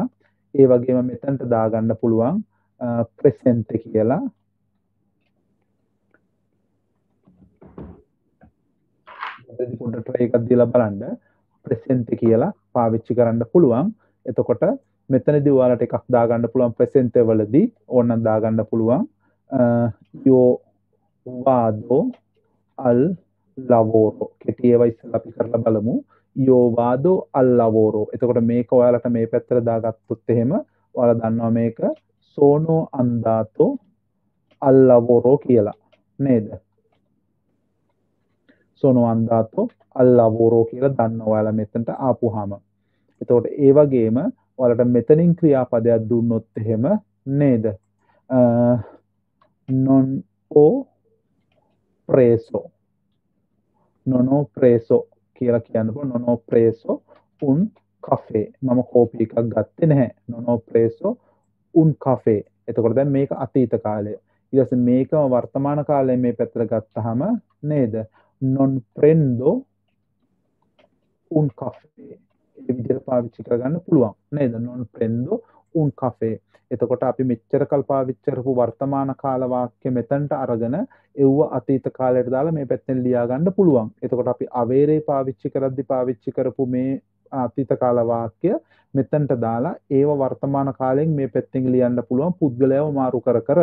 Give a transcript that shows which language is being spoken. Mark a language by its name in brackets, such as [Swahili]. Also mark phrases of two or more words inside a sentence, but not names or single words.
[Sinhala] ඒ වගේම මෙතනට දාගන්න පුළුවන් ප්‍රෙසෙන්ට් කියලා. පොඩ්ඩක් try එකක් දීලා බලන්න. ප්‍රෙසෙන්ට් කියලා පාවිච්චි කරන්න පුළුවන්. එතකොට මෙතනදී ඔයාලට එකක් දාගන්න පුළුවන් ප්‍රෙසෙන්ට් වලදී ඕනනම් දාගන්න පුළුවන්. [Italian] Yo vado al lavoro. [Sinhala] කෙටි ඒවා ඉස්සෙල්ලා අපි කරලා බලමු. [Italian] Yo vado al lavoro. [Sinhala] එතකොට මේක ඔයාලට මේ පැත්තට දාගත්තොත් එහෙම ඔයාලා දන්නවා මේක [Italian] sono andato al lavoro [Sinhala] කියලා නේද? [Italian] sono andato al lavoro [Sinhala] කියලා දන්නවා ඔයාලා මෙතනට ආපුවාම. එතකොට ඒ වගේම ඔයාලට මෙතනින් ක්‍රියාපදයක් දුන්නොත් එහෙම නේද? [Italian] non ho preso [Sinhala] කියලා කියන්න පුළුවන්. [Italian] non ho preso un caffè. [Sinhala] මම කෝපි එකක් ගත්තේ නැහැ. [Italian] non ho preso un caffè. [Sinhala] එතකොට දැන් මේක අතීත කාලය. ඊට පස්සේ මේකම වර්තමාන කාලයේ මේ පැත්තට ගත්තාම නේද? [Italian] non prendo un caffè. [Sinhala] ඒ විදිහට පාවිච්චි කරගන්න පුළුවන් නේද? [Italian] non prendo un caffè. [Sinhala] එතකොට අපි මෙච්චර කල් පාවිච්චි කරපු වර්තමාන කාල වාක්‍ය මෙතනට අරගෙන එව්ව අතීත කාලයට දාලා මේ පැත්තෙන් ලියා ගන්න පුළුවන්. එතකොට අපි අවේරේ පාවිච්චි කරද්දි පාවිච්චි කරපු මේ අතීත කාල වාක්‍ය මෙතනට දාලා ඒව වර්තමාන කාලයෙන් මේ පැත්තෙන් ලියන්න පුළුවන් පුද්ගලයාව මාරු කර කර.